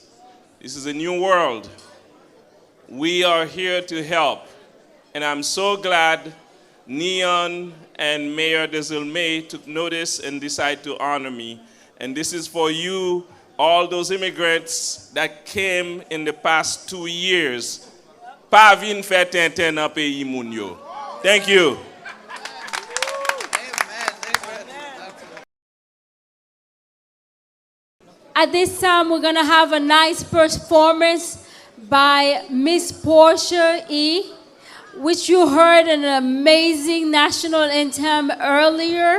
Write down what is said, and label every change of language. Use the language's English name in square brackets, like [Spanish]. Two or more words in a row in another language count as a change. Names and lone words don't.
[English] This is a new world. We are here to help. And I'm so glad Neon and Mayor Desilme took notice and decided to honor me. And this is for you, all those immigrants that came in the past 2 years. [Haitian Creole] Pa vin fè tenten nan peyi moun yo. [English] Thank you. At this time, we're going to have a nice performance by Miss Portia E., which you heard an amazing national anthem earlier.